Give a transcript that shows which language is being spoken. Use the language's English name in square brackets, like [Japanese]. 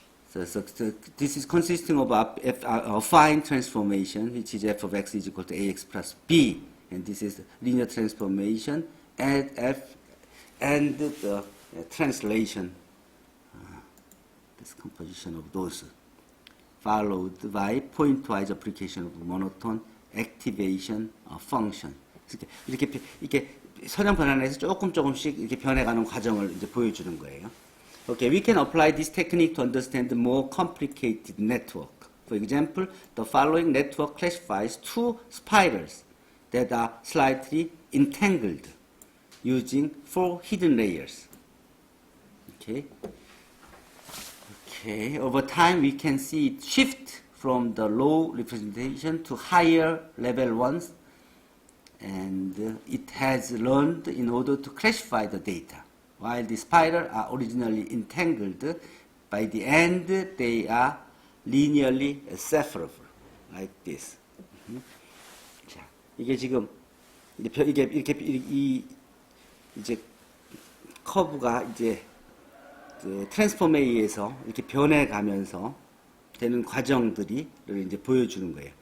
[English] So this is consisting of a affine transformation, which is f of x is equal to ax plus b, and this is linear transformation at f and the translation, this composition of those, followed by pointwise application of monotone activation function. [Korean] 이렇게 선형 변환에서 조금씩 이렇게 변해가는 과정을 이제 보여주는 거예요. [English] Okay, we can apply this technique to understand the more complicated network. For example, the following network classifies two spirals that are slightly entangled using 4 hidden layers. Okay. Okay, over time we can see it shift from the low representation to higher level ones, and it has learned in order to classify the data. While the spirals are originally entangled, by the end they are linearly separable, like this. [Korean] 자, 이게 지금 이게 이렇게 이제 커브가 이제 그 트랜스폼에 의해서 이렇게 변해가면서 되는 과정들을 이제 보여주는 거예요.